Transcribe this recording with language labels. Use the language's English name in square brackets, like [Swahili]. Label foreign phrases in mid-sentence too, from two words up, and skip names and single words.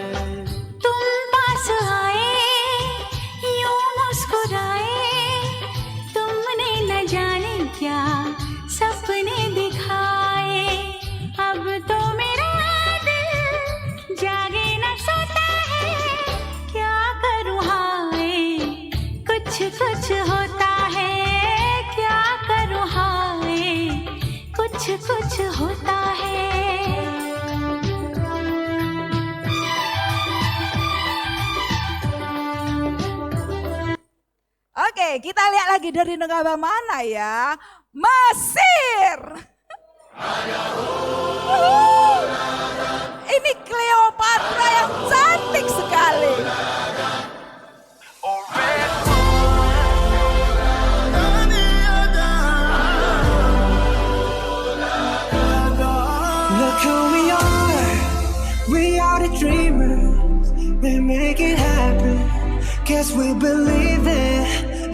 [Hindi] तुम पास आए यूं मुस्कुराए तुमने न जाने क्या सपने दिखाए अब तो मेरा दिल जागे न सोता है क्या करूं हाय कुछ कुछ होता है क्या करूं हाय कुछ कुछ होता है [Indonesian] Oke, kita lihat lagi dari negara mana ya? Mesir. Ini Cleopatra yang cantik sekali. [English] Look who we are the dreamers, we make it happen, guess we believe it.